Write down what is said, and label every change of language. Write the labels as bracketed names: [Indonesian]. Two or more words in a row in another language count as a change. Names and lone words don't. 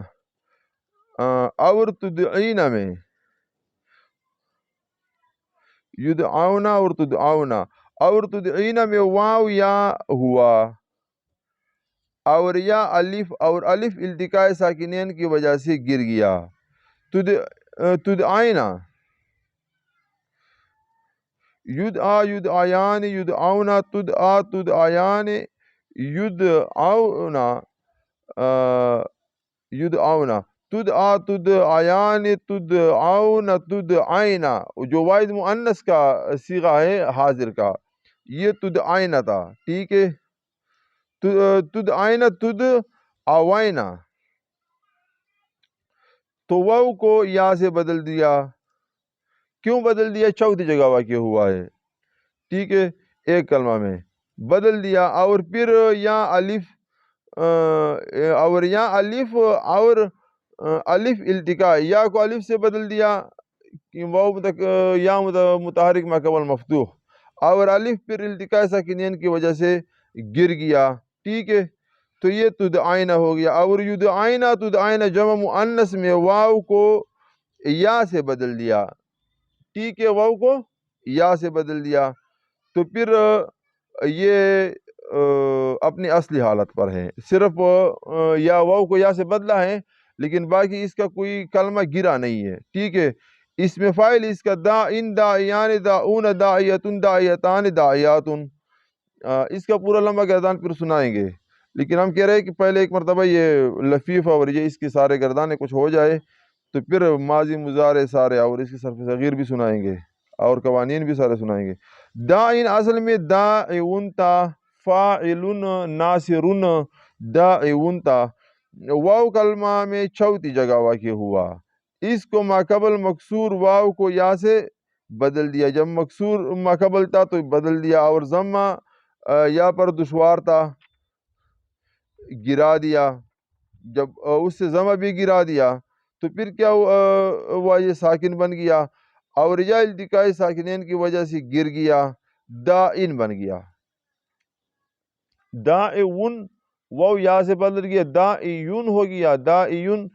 [Urdu] اور تدعین میں یدعون اور تدعون، اور تدعین میں واو یا ہوا، اور یا الف، اور الف التقاء ساکنین کی وجہ سے گر گیا. [Arabic] تدعین، یدعا یدعیان یدعون، تدعا تدعیان یدعون، یدعون، تدعا تدعیان تدعون تدعین. [Urdu] جو واحد مؤنث کا صیغہ ہے حاضر کا، یہ تدعین تھا، ٹھیک ہے. [Arabic] تدعین تدعوین، [Urdu] تو واو کو یا سے بدل دیا. کیوں بدل دیا؟ چوتھی جگہ واقع ہوا ہے، ٹھیک ہے، ایک کلمہ میں بدل دیا. اور پھر یا الف، اور یا الف، اور الف التقاء، یا کو الف سے بدل دیا، واو یا متحرک ما قبل مفتوح، اور الف پھر التقاء ساکنین کی وجہ سے گر گیا، ٹھیک ہے. تو یہ تدعین ہو گیا. اور یدعین تدعین جمع مؤنث میں واو کو یا سے بدل دیا، ٹھیک ہے، واو کو یا سے بدل دیا. تو پھر یہ اپنی اصلی حالت پر ہے، صرف یا واو کو یا سے بدلا ہے، لیکن باقی اس کا کوئی کلمہ گرا نہیں ہے، ٹھیک ہے. اس میں فاعل اس کا [Arabic] داعن داعیان داعون داعیتن داعیتان داعیاتن. [Urdu] اس کا پورا لمبا گردان پھر سنائیں گے، لیکن ہم کہہ رہے ہیں کہ پہلے ایک مرتبہ یہ لفیف اور یہ اس کے سارے گردانے کچھ ہو جائے، تو پھر ماضی مضارع سارے اور اس کے صرف صغیر بھی سنائیں گے، اور قوانین بھی سارے سنائیں گے. داعن اصل میں داعون تا، [Arabic] فاعلن ناصرن داعون [Urdu] تا. واو کلمہ میں چوتھی جگہ واقع ہوا، اس کو ماقبل مکسور واو کو یا سے بدل دیا، جب مکسور ماقبل تھا تو بدل دیا، اور ضمہ یا پر دشوار تھا گرا دیا، جب اس سے ضمہ بھی گرا دیا تو پھر کیا ہوا، یہ ساکن بن گیا، اور یا التقاء ساکنین کی وجہ سے گر گیا، دائن بن گیا، دائن واو یا سے بدل گیا، دائیون ہو گیا، دائیون۔